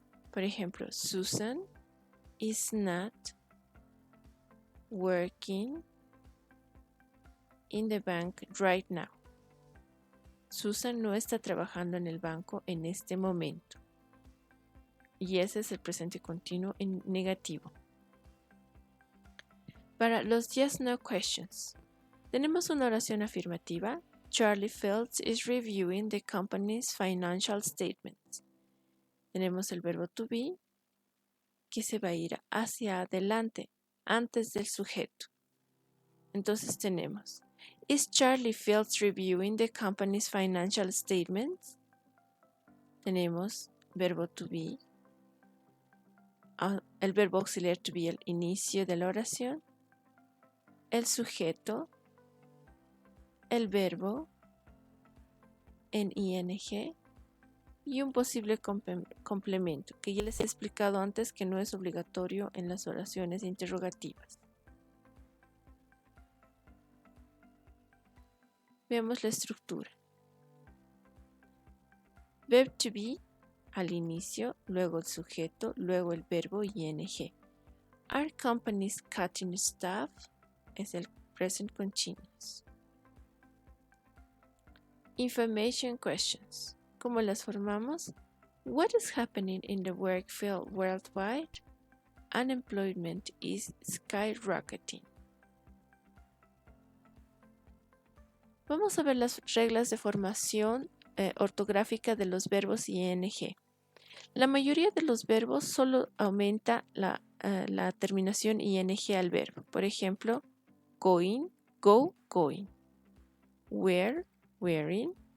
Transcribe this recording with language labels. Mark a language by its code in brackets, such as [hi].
[es] Por ejemplo, [en] Susan is not working in the bank right now. [es] Susan no está trabajando en el banco en este momento. Y ese es el presente continuo en negativo. Para los yes no questions, tenemos una oración afirmativa. [en] Charlie Fields is reviewing the company's financial statements. [es] Tenemos el verbo to be que se va a ir hacia adelante, antes del sujeto. Entonces tenemos, [en] is Charlie Fields reviewing the company's financial statements? [es] Tenemos verbo to be, el verbo auxiliar to be al inicio de la oración, el sujeto, el verbo en ing y un posible complemento que ya les he explicado antes que no es obligatorio en las oraciones interrogativas. Veamos la estructura. Verb to be al inicio, luego el sujeto, luego el verbo ing. [en] Are companies cutting staff? [es] Es el [en] present continuous. Information questions. [es] ¿Cómo las formamos? [en] What is happening in the work field worldwide? Unemployment is skyrocketing. [es] Vamos a ver las reglas de formación ortográfica de los verbos ing. La mayoría de los verbos solo aumenta la terminación ing al verbo. Por ejemplo, [en] going, go, going. Wear, wearing.